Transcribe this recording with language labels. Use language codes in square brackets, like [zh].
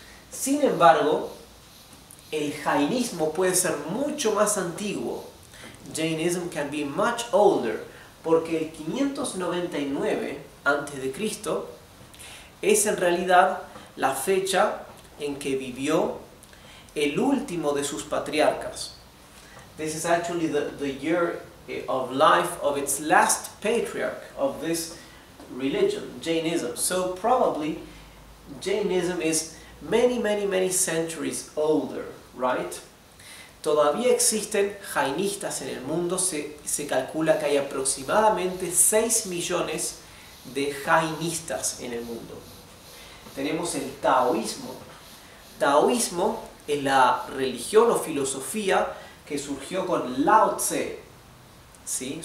[es] Sin embargo, el jainismo puede ser mucho más antiguo. [en] Jainism can be much older, [es] porque el 599 a.C. es en realidad la fecha en que vivió el último de sus patriarcas. [en] This is actually the year of life of its last patriarch of this religion, Jainism. So probably Jainism is many centuries older, right? [es] Todavía existen jainistas en el mundo. Se calcula que hay aproximadamente 6 millones de jainistas en el mundo. Tenemos el taoísmo. Taoísmo es la religión o filosofía que surgió con Lao Tse, ¿sí?